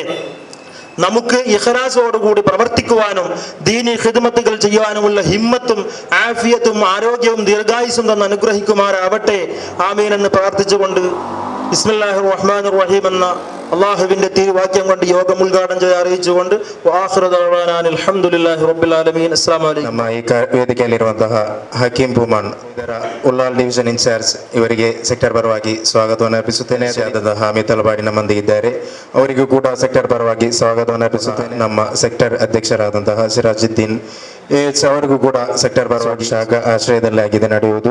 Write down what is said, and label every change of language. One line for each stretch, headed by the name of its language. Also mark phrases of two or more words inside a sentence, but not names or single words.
Malayalam: നമുക്ക് ഇഖ്ലാസോടുകൂടി പ്രവർത്തിക്കുവാനും ദീനി ഖിദ്മത്തുകൾ ചെയ്യുവാനുമുള്ള ഹിമ്മത്തും ആഫിയത്തും ആരോഗ്യവും ദീർഘായുസ്സും തന്ന് അനുഗ്രഹിക്കുമാറാവട്ടെ. ആമീൻ എന്ന് പ്രാർത്ഥിച്ചുകൊണ്ട്
Arabic: بسم الله الرحمن الرحيم
Malayalam: എന്ന അള്ളാഹുവിന്റെ തിരുവാക്യം കൊണ്ട് യോഗം ഉദ്ഘാടനം ചെയ്ത് അറിയിച്ചുകൊണ്ട്
Arabic: الحمد لله رب العالمين. السلام عليكم.
Kannada: ನಮ್ಮ ಈ ವೇದಿಕೆಯಲ್ಲಿರುವಂತಹ ಹಕೀಂ ಭೂಮನ್ ಇದರ ಉಲ್ಲಾಲ್
English: division in-charge
Kannada: ಇವರಿಗೆ ಸೆಕ್ಟರ್ ಪರವಾಗಿ ಸ್ವಾಗತವನ್ನು ಅರ್ಪಿಸುತ್ತೇನೆ. ಹಾಮಿದ್ ಅಲ್ಬಾಡಿ ನಮ್ಮೊಂದಿಗೆ ಇದ್ದಾರೆ, ಅವರಿಗೂ ಕೂಡ ಸೆಕ್ಟರ್ ಪರವಾಗಿ ಸ್ವಾಗತವನ್ನು ಅರ್ಪಿಸುತ್ತೇನೆ. ನಮ್ಮ ಸೆಕ್ಟರ್ ಅಧ್ಯಕ್ಷರಾದಂತಹ ಸಿರಾಜುದ್ದೀನ್ ಅವರಿಗೂ ಕೂಡ ಸೆಕ್ಟರ್ ಪರವಾಗಿ ಶಾಖಾ ಆಶ್ರಯದಲ್ಲಿ ಆಗಿದೆ ನಡೆಯುವುದು.